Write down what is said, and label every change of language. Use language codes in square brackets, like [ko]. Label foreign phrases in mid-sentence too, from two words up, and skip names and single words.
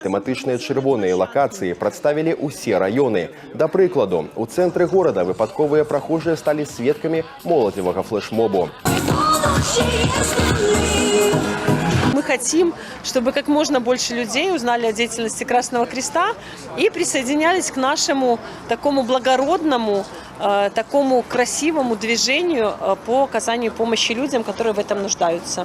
[be] Тэматычныя чырвоныя лакацыі прадставілі ўсе раёны. Да прыкладу, у цэнтры горада выпадковыя прахожыя сталі сведкамі моладзевага флешмобу. [ru] Мы хотим, чтобы как можно больше людей узнали о деятельности Красного Креста и присоединялись к нашему такому благородному, такому красивому движению по оказанию помощи людям, которые в этом нуждаются.